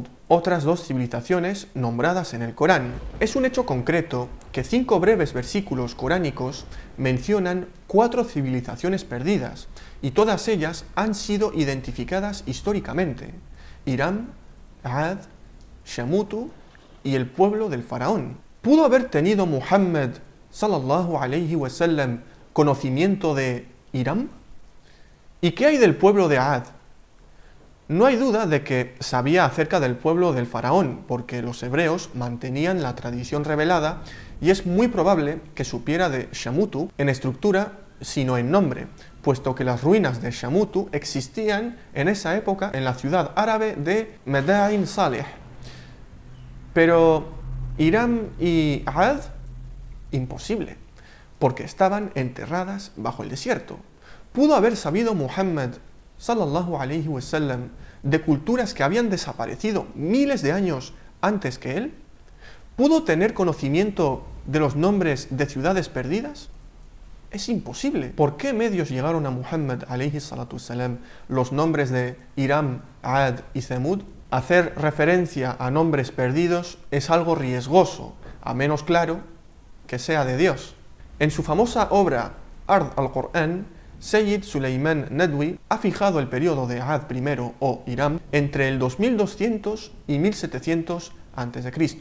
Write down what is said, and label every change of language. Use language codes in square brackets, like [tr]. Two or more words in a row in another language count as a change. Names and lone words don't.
[es] Otras dos civilizaciones nombradas en el Corán. Es un hecho concreto que 5 breves versículos coránicos mencionan 4 civilizaciones perdidas, y todas ellas han sido identificadas históricamente: Irán, Ad, Shemutu y el pueblo del faraón. ¿Pudo haber tenido Muhammad [ar] صلى الله عليه وسلم [es] conocimiento de Irán? ¿Y qué hay del pueblo de Ad? No hay duda de que sabía acerca del pueblo del faraón, porque los hebreos mantenían la tradición revelada y es muy probable que supiera de Shamutu en estructura, sino en nombre, puesto que las ruinas de Shamutu existían en esa época en la ciudad árabe de Madain Saleh. Pero Hiram y Aad, imposible, porque estaban enterradas bajo el desierto. ¿Pudo haber sabido Muhammad [ar] صلى الله عليه وسلم [es] de culturas que habían desaparecido miles de años antes que él? ¿Pudo tener conocimiento de los nombres de ciudades perdidas? Es imposible. ¿Por qué medios llegaron a Muhammad [ar] عليه الصلاة والسلام [es] los nombres de Hiram, Aad y Thamud? Hacer referencia a nombres perdidos es algo riesgoso, a menos claro que sea de Dios. En su famosa obra Ard al-Qur'an, Sayyid Suleiman Nadwi ha fijado el periodo de Aad I o Hiram entre el 2200 y 1700 a.C.